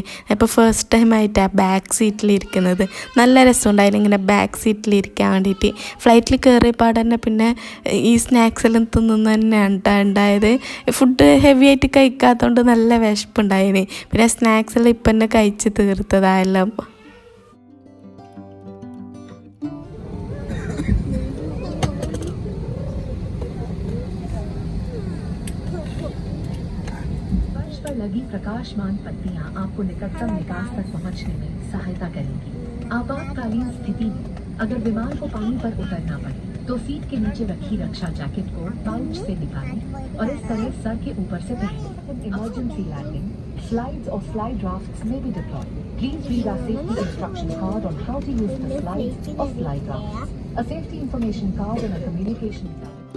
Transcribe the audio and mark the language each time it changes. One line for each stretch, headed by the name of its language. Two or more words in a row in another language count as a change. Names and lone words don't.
Malayalam: ഇപ്പോൾ
English: first time
Malayalam: ആയിട്ടാണ് ബാക്ക് സീറ്റിലിരിക്കുന്നത്. നല്ല രസമുണ്ടായില്ല ഇങ്ങനെ ബാക്ക് സീറ്റിലിരിക്കാൻ വേണ്ടിയിട്ട്. ഫ്ലൈറ്റിൽ കയറിയപ്പാട് തന്നെ പിന്നെ ഈ സ്നാക്സ് എല്ലാം തിന്നുന്ന തന്നെയാണ് കേട്ടോ ഉണ്ടായത്.
English: food heavy
Malayalam: ആയിട്ട് കഴിക്കാത്തതുകൊണ്ട് നല്ല വിശപ്പുണ്ടായിന്. പിന്നെ സ്നാക്സ് എല്ലാം ഇപ്പം തന്നെ കഴിച്ച് തീർത്തതായെല്ലാം.
Hindi: लगी प्रकाशमान पत्तियां आपको निकटतम निकास तक पहुंचने में सहायता करेंगी। आपातकालीन स्थिति में अगर विमान को पानी पर उतरना पड़े तो सीट के नीचे रखी रक्षा जैकेट को पाउच से निकालें और इस तरह सर के ऊपर से पहनें।
English: emergency landing, slides or slide rafts may be deployed. Please read our safety instruction card on how to use the slides or slide rafts. A safety information card and a communication card.